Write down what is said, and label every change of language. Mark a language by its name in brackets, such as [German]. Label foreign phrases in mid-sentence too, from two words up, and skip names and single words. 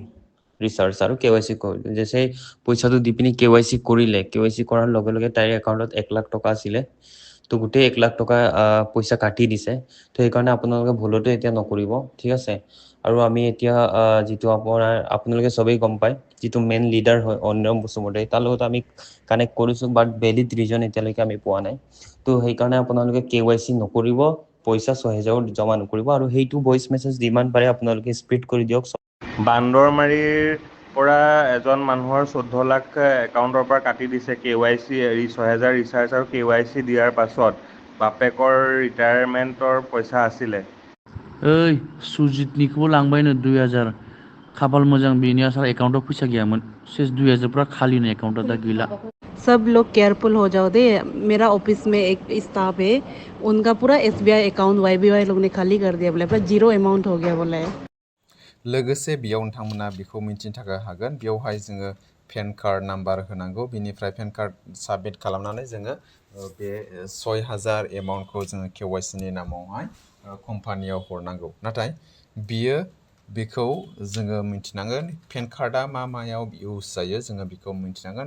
[Assamese] ৰিচাৰ্জ আৰু KYC কৰি দিওঁ যেছে পইচাটো দি পিনি KYC কৰিলে KYC কৰাৰ লগে লগে তাইৰ একাউণ্টত 1 লাখ টকা আছিলে তো গোটেই 1 লাখ টকা পইচা কাটি দিছে তো সেইকাৰণে আপোনালোকে ভুলতো এতিয়া নকৰিব ঠিক আছে আৰু আমি এতিয়া যেটো আপোনালোকে সবেই গম পায় যেটো [English] main leader [Assamese] হয় অন্যম বসুমতাৰী তাৰ লগত আমি কানেক্ট কৰিছো [English] but valid reason [Assamese] এতিয়ালৈকে আমি পোৱা নাই তো সেইকাৰণে আপোনালোকে KYC নকৰিব পইচা 6000 জমা নকৰিব আৰু সেইটো [English] voice message [Assamese] যিমান পাৰে আপোনালোকে স্প্ৰেড কৰি দিয়ক বান্দৰমাৰীৰ পৰা এজন মানুহৰ 14 লাখ একাউণ্টৰ পৰা কাটি দিছে KYC 6000 ৰিচাৰ্জ আৰু KYC দিয়াৰ পাছত বাপেকৰ ৰিটায়াৰমেণ্টৰ পইচা আছিলে [Bodo] ओइ सुजितनिखौबो लांबायनो 2000 खाफाल मोजां बेनि आसार एकाउंटाव फैसा गैयामोन सेस 2000 [Hindi] पूरा खाली [Bodo] नो एकाउंटा दा गैला [Hindi] सब लोग केयरफुल हो जाओ दे मेरा ऑफिस में एक स्टाफ है उनका पूरा SBI अकाउंट YBY लोग ने खाली कर दिया बोले पूरा [English] zero amount [Hindi] हो गया बोले [Bodo] लोगोसे बेयाव नोंथांमोना बेखौ मिन्थिनो थाखाय हागोन बेयावहाय जोङो [English] PAN card number [Bodo] होनांगौ बिनिफ्राय [English] PAN card submit [Bodo] खालामनानै जोङो बे 6000 एमाउन्टखौ जोङो KYC नि नामावहाय कम्पानियाव हरनांगौ नाथाय बियो बेखौ जोङो मिन्थिनांगोन [English] PAN card [Bodo] मा मायाव इउज जायो जोङो बेखौ मिन्थिनांगोन